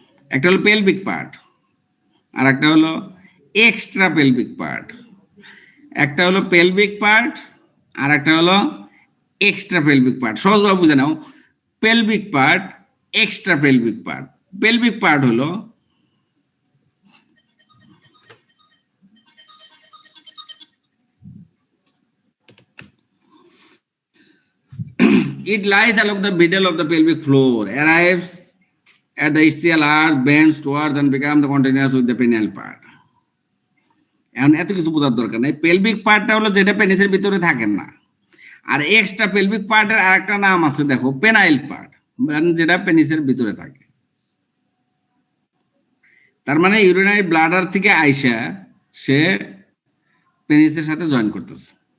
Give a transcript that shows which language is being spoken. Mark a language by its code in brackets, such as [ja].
[bn] একটা হলো pelvic part আর একটা হলো এক্সট্রা পেলভিক পার্ট। একটা হলো পেলভিক পার্ট আর একটা হলো এক্সট্রা পেলভিক পার্ট। সহজভাবে বুঝে নাও, pelvic part, extra pelvic part. Pelvic part হলো [en] it lies along the middle of the pelvic floor, arrives at the ischial arch, bends towards and becomes the continuous with the penile part. [bn] এখন এত কিছু বোঝার দরকার নেই। Pelvic পার্টটা হলো যেটা পেনিসের ভিতরে থাকে না, আর এক্সট্রা পেলভিক পার্টের আরেকটা নাম আছে, দেখো, পেনাইল পার্ট, যেটা পেনিসের ভিতরে থাকে। তার মানে ইউরিনারি ব্লাডার থেকে আইসা সে পেনিসের সাথে জয়েন করতেছে।